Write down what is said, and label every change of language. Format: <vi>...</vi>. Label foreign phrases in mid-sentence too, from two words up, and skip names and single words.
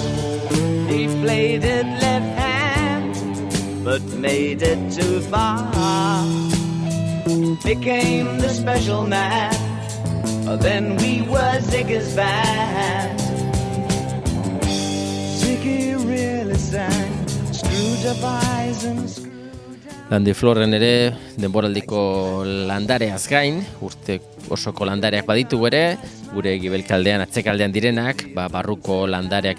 <en>He played it left hand, but made it too far. Became the special man, then we were Ziggy's band. Ziggy really sang, screwed up eyes and</en> <eu>Landiflorren ere denboraldiko landareaz gain, urte osoko landareak baditu ere, gure gibelkaldean, atzekaldean direnak, barruko landareak</eu>